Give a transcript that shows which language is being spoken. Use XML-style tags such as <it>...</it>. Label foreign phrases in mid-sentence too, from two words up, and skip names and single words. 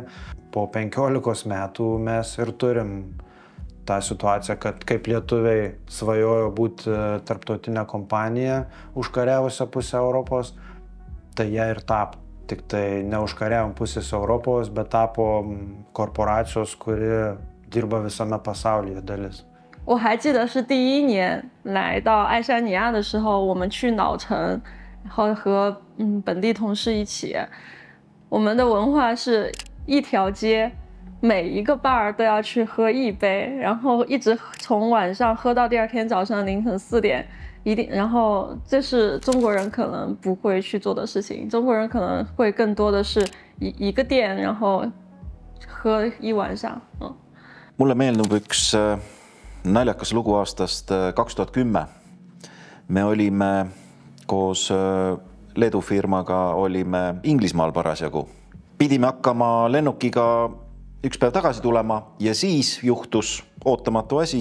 <lt>Po 15 metų mes ir turim tą situaciją, kad kaip lietuviai svajojo būti tarptautinė kompanija užkariavusią pusę Europos, tai jie ir tapo. Tik tai neužkariavom pusės Europos, bet tapo korporacijos, kuri dirba visame pasaulyje dalis.</lt> <zh>我还记得是第1年来到爱沙尼亚的时候，我们去老城，然后和本地同事一起。我们的文化是一条街，每一个 bar 都要去喝1杯，然后一直从晚上喝到第2天早上凌晨4点，然后这是中国人可能不会去做的事情。中国人可能会更多的是一个店，然后喝1晚上。</zh> <et>Mulle meenub üks naljakas lugu aastast 2010. Me olime koos Leedu firmaga Inglismaal parasjagu. Pidime hakkama lennukiga üks päev tagasi tulema ja siis juhtus ootamatu asi.</et>